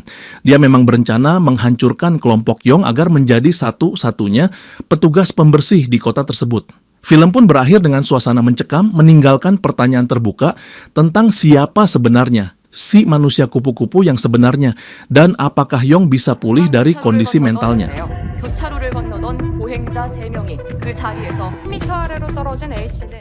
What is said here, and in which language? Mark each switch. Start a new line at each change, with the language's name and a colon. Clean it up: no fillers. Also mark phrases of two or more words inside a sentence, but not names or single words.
Indonesian: Dia memang berencana menghancurkan kelompok Yong agar menjadi satu-satunya petugas pembersih di kota tersebut. Film pun berakhir dengan suasana mencekam, meninggalkan pertanyaan terbuka tentang siapa sebenarnya si manusia kupu-kupu yang sebenarnya dan apakah Yong bisa pulih dari kondisi mentalnya.
Korean: 교차로를 건너던 보행자 3명이 그 자리에서 10m 아래로 떨어진 A씨는